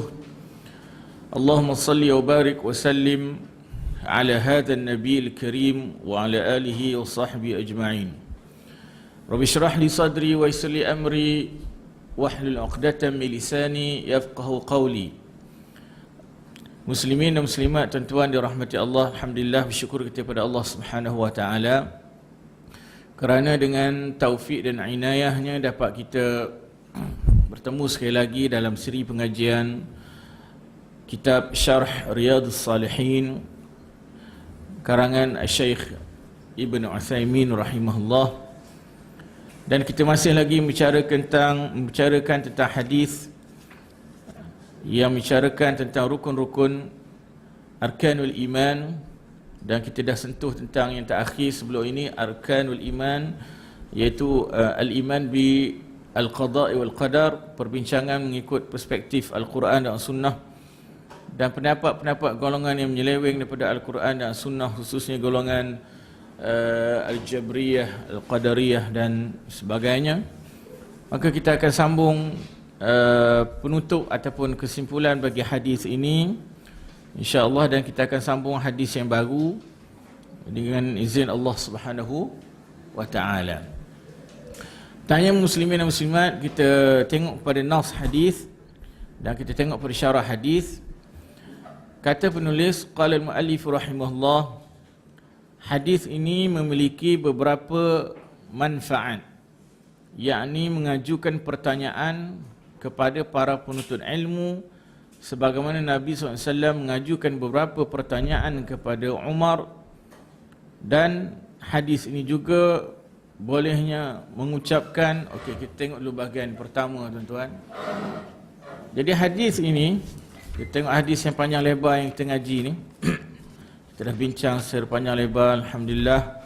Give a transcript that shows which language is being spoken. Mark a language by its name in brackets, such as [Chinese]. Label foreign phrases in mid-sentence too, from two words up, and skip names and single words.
[Arabic] اللهم صل وبارك وسلم على هذا النبي الكريم وعلى آله وصحبه أجمعين. رب اشرح لي صدري ويسر لي أمري واحلل عقدة من لساني يفقهوا قولي. [Malay] Muslimin dan muslimat, tuan-tuan dirahmati Allah, alhamdulillah, bersyukur kita kepada Allah [Arabic] سبحانه وتعالى [Malay] kerana dengan taufik dan inayahnya dapat kita bertemu sekali lagi dalam siri pengajian kitab Syarh Riyadhus Salihin karangan Syekh Ibn Uthaymin rahimahullah. Dan kita masih lagi membicarakan tentang hadis yang membicarakan tentang rukun-rukun arkanul iman, dan kita dah sentuh tentang yang terakhir sebelum ini, [Arabic] أركان الإيمان, [Malay] iaitu [Arabic] الإيمان بالقضاء والقدر, [Malay] perbincangan mengikut perspektif Al-Quran dan Sunnah, dan pendapat-pendapat golongan yang menyeleweng daripada Al-Quran dan Sunnah, khususnya golongan Al-Jabriyah, Al-Qadariyah dan sebagainya. Maka kita akan sambung penutup ataupun kesimpulan bagi hadis ini, insya-Allah, dan kita akan sambung hadis yang baru dengan izin Allah [Arabic] سبحانه وتعالى. [Malay] Tanya muslimin dan muslimat, kita tengok pada nas hadis dan kita tengok pada syarah hadis. Kata penulis, [Arabic] قال المؤلف رحمه الله, [Malay] hadis ini memiliki beberapa manfaat, yakni mengajukan pertanyaan kepada para penuntut ilmu, sebagaimana Nabi SAW mengajukan beberapa pertanyaan kepada Umar. Dan hadis ini juga bolehnya mengucapkan, okey, kita tengok dulu bahagian pertama, tuan-tuan. Jadi hadis ini, kita tengok hadis yang panjang lebar yang kita ngaji ni. Kita dah bincang secara panjang lebar, alhamdulillah.